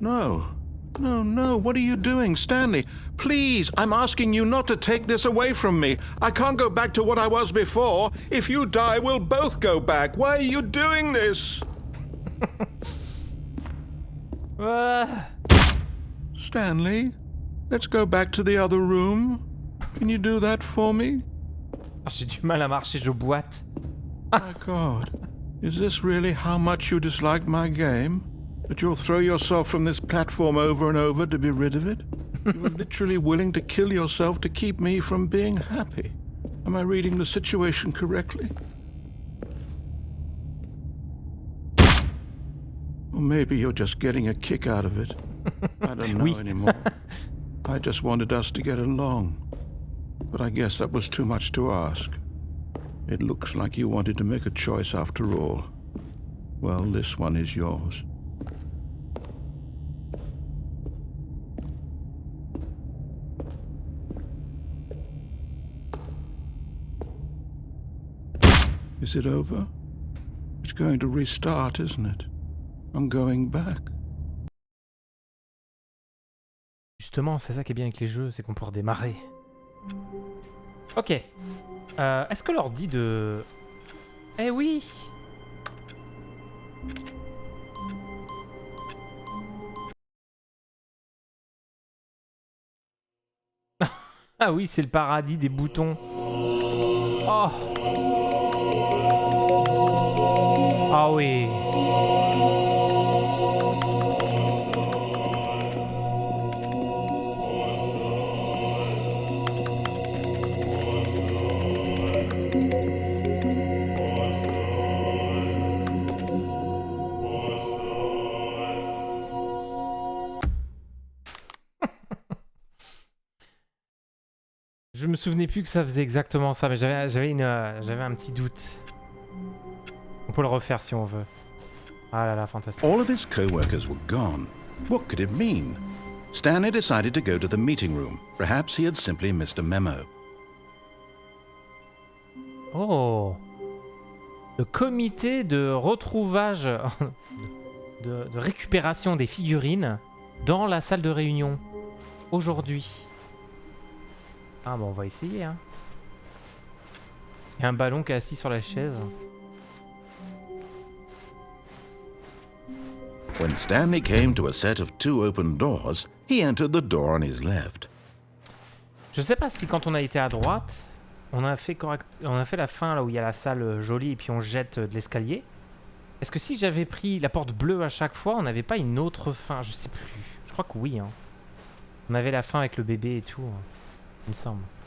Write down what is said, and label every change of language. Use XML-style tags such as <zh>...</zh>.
<en>No, what are you doing, Stanley? Please, I'm asking you not to take this away from me. I can't go back to what I was before. If you die, we'll both go back. Why are you doing this? Stanley, let's go back to the other room. Can you do that for me?</en> <fr>Ah, j'ai du mal à marcher, je boite.</fr> <en>My God, is this really how much you dislike my game? That you'll throw yourself from this platform over and over to be rid of it? You were literally willing to kill yourself to keep me from being happy. Am I reading the situation correctly? Or maybe you're just getting a kick out of it. I don't know anymore. I just wanted us to get along. But I guess that was too much to ask. It looks like you wanted to make a choice after all. Well, this one is yours. Is it over? It's going to restart, isn't it? I'm going back.</en> <fr>Justement, c'est ça qui est bien avec les jeux, c'est qu'on peut redémarrer. Ok. Est-ce que l'ordi de... Eh oui! Ah oui, c'est le paradis des boutons. Oh! Ah oui! Je me souvenais plus que ça faisait exactement ça, mais j'avais un petit doute. On peut le refaire si on veut. Ah là là, fantastique.</fr> <en>All of his co-workers were gone. What could it mean? Stanley decided to go to the meeting room. Perhaps he had simply missed a memo. Oh!</en> <fr>Le comité de retrouvage, de récupération des figurines dans la salle de réunion. Aujourd'hui. Ah bon, on va essayer, hein. Il y a un ballon qui est assis sur la chaise.</fr> <en>When Stanley came to a set of 2 open doors, he entered the door on his left.</en> <fr>Je sais pas si quand on a été à droite, on a fait la fin là où il y a la salle jolie et puis on jette de l'escalier. Est-ce que si j'avais pris la porte bleue à chaque fois, on n'avait pas une autre fin? Je sais plus. Je crois que oui, hein. On avait la fin avec le bébé et tout, il me semble.</fr>